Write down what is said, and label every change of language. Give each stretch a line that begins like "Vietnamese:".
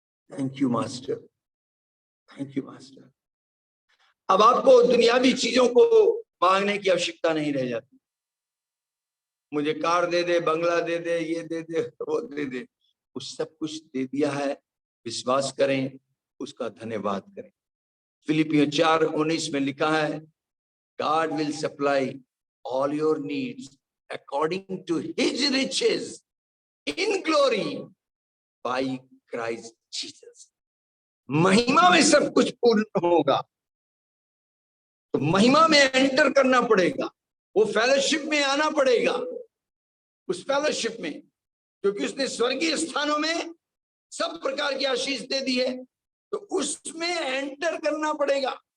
Hindi: Thank you master, thank you master. अब आपको दुनियावी चीजों को मांगने की आवश्यकता नहीं रह जाती। मुझे कार दे दे, बंगला दे दे, ये दे दे, वो दे दे, उस सब कुछ दे दिया है। विश्वास करें, उसका धन्यवाद करें।
English: फिलिपियों 4:19 में लिखा है, God will supply all your needs according to his riches in glory by Christ Jesus।
Hindi: महिमा में सब कुछ पूर्ण होगा, तो महिमा में एंटर करना पड़ेगा, वो फेलोशिप में आना पड़ेगा। उस फेलोशिप में, क्योंकि उसने स्वर्गीय स्थानों में सब प्रकार की आशीष दे दी है, तो उसमें एंटर करना पड़ेगा।